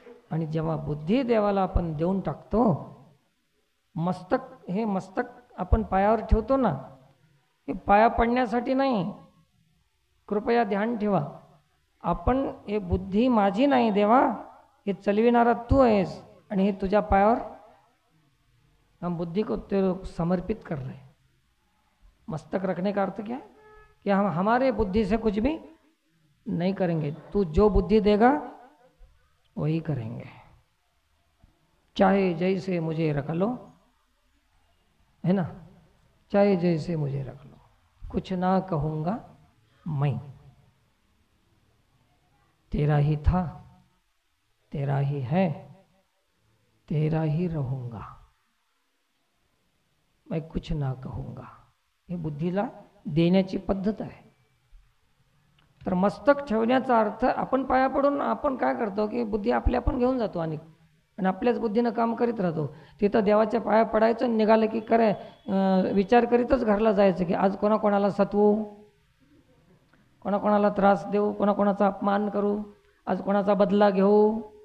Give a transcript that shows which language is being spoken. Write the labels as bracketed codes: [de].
[mr] आणि जेव्हा बुद्धी देवाला आपण देऊन टाकतो, हे मस्तक आपण पायावर ठेवतो ना, हे पाया पडण्यासाठी नाही. कृपया ध्यान ठेवा, आपण हे बुद्धी माझी नाही देवा, हे चलविणारा तू आहेस, आणि हे तुझ्या पायावर [hi] हम बुद्धि को तेरे समर्पित कर रहे. मस्तक रखने का अर्थ क्या है? कि हम हमारे बुद्धि से कुछ भी नहीं करेंगे, तू जो बुद्धि देगा वही करेंगे. चाहे जैसे मुझे रख लो, है ना, चाहे जैसे मुझे रख लो, कुछ ना कहूँगा मैं. तेरा ही था, तेरा ही है, तेरा ही रहूँगा, मैं कुछ ना कहूँगा. [mr] हे बुद्धीला देण्याची पद्धत आहे. तर मस्तक ठेवण्याचा अर्थ आपण पाया पडून आपण काय करतो की बुद्धी आपली आपण घेऊन जातो आणि आपल्याच बुद्धीनं काम करीत राहतो. तिथं देवाच्या पाया पडायचं, निघालं की विचार करीतच घरला जायचं की आज कोणाकोणाला सतवू, कोणाकोणाला त्रास देऊ, कोणाकोणाचा अपमान करू, आज कोणाचा बदला घेऊ.